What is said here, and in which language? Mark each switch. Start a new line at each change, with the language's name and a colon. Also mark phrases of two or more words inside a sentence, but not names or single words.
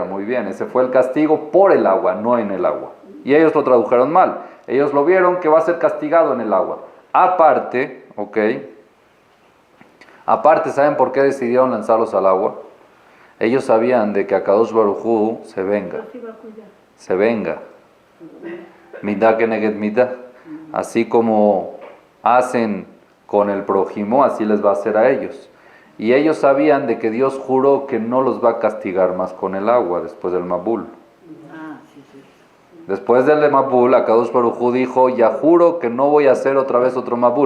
Spanish: Muy bien, ese fue el castigo por el agua, no en el agua. Y ellos lo tradujeron mal. Ellos lo vieron que va a ser castigado en el agua. Aparte, aparte, ¿saben por qué decidieron lanzarlos al agua? Ellos sabían de que
Hebrew: הקדוש ברוך הוא
Spanish: se venga. Se venga.
Hebrew: מידה כנגד מידה.
Spanish: Así como hacen con el prójimo, así les va a hacer a ellos. Y ellos sabían de que Dios juró que no los va a castigar más con el agua después del Mabul. Después del Mabul,
Hebrew: הקדוש ברוך הוא
Spanish: dijo, ya juro que no voy a hacer otra vez otro Mabul.